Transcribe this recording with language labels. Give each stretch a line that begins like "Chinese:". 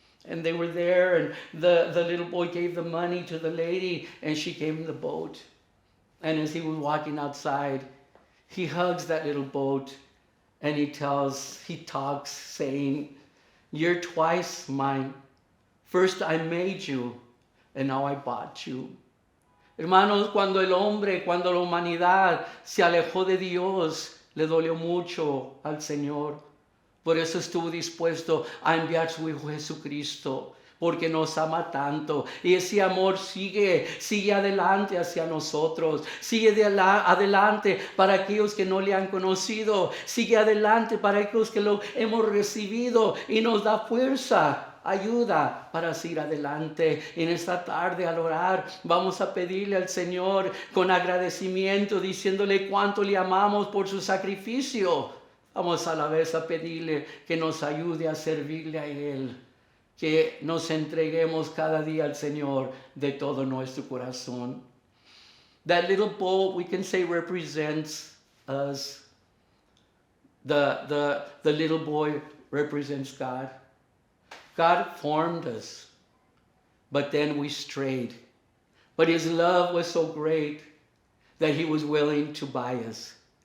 English: And they were there, and the little boy gave the money to the lady, and she gave him the boat. And as he was walking outside, he hugs that little boat, and he talks, saying, "You're twice mine. First I made you, and now I bought you."
Spanish: Hermanos, cuando la humanidad se alejó de Dios, le dolió mucho al Señor. Por eso estuvo dispuesto a enviar su Hijo Jesucristo, porque nos ama tanto. Y ese amor sigue adelante hacia nosotros, sigue adelante para aquellos que no le han conocido, sigue adelante para aquellos que lo hemos recibido y nos da fuerza, ayuda para seguir adelante. En esta tarde al orar vamos a pedirle al Señor con agradecimiento, diciéndole cuánto le amamos por su sacrificio. Vamos a la vez a pedirle que nos ayude a servirle a Él, que nos entreguemos cada día al Señor de todo nuestro corazón.
English: That little boat, we can say, represents us. The little boy represents God. God formed us, but then we strayed. But His love was so great that He was willing to buy us.